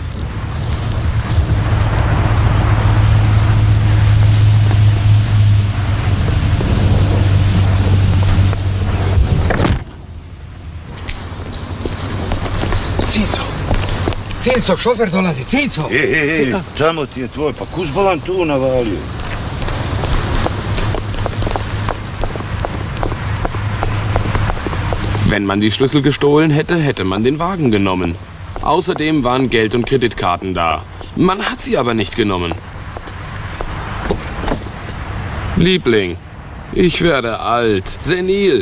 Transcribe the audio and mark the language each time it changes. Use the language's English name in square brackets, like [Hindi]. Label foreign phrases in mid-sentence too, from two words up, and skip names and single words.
[Croatian] Cinco, šofer dolazi, Cinco! Tamo ti je tvoj, pa kus bolan tu navalio? [German] Wenn man die Schlüssel gestohlen hätte, hätte man den Wagen genommen. Außerdem waren Geld- und Kreditkarten da. Man hat sie aber nicht genommen. Liebling, ich werde alt, senil.